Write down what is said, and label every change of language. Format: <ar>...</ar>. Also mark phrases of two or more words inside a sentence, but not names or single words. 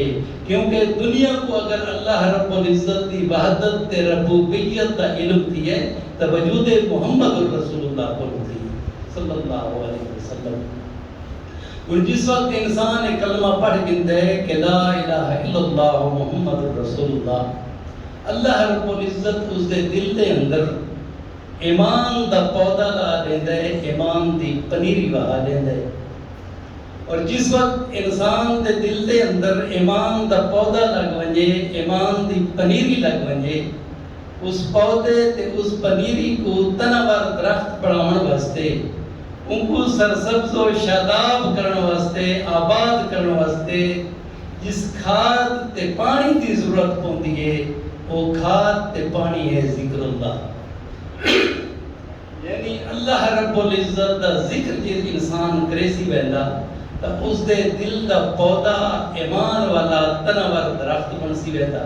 <skr>کیونکہ دنیا کو اگر اللہ رب العزت دی وحدت تے ربوبیت دا علم تھی ہے تو وجود محمد الرسول اللہ کو تھی</skr> <ar>صلی اللہ علیہ وسلم.</ar> <skr>اور جس وقت انسان ایک کلمہ پڑھ گندے کہ</skr> <ar>لا الہ الا اللہ محمد الرسول اللہ،</ar> <skr>اللہ رب العزت اس دے دل دے اندر ایمان دا پودا لا دیندے، ایمان دی پنیری وہا دیندے. اور جس وقت انسان دے دل دے اندر ایمان دا پودا لگ ونجے، ایمان دی پنیری لگ ونجے، اس پودے تے اس پنیری کو تناور درخت بڑھاون واسطے، ان کو سرسبز و شاداب کرن واسطے، آباد کرن واسطے جس کھاد تے پانی دی ضرورت ہوندی ہے وہ کھاد تے پانی ہے</skr> <ar>ذکر اللہ.</ar> <skr>یعنی اللہ رب العزت دا ذکر جے انسان کرے سی ویندا تا اس دے دل دا پودا ایمان والا تنور درخت بن سی ویندا.</skr>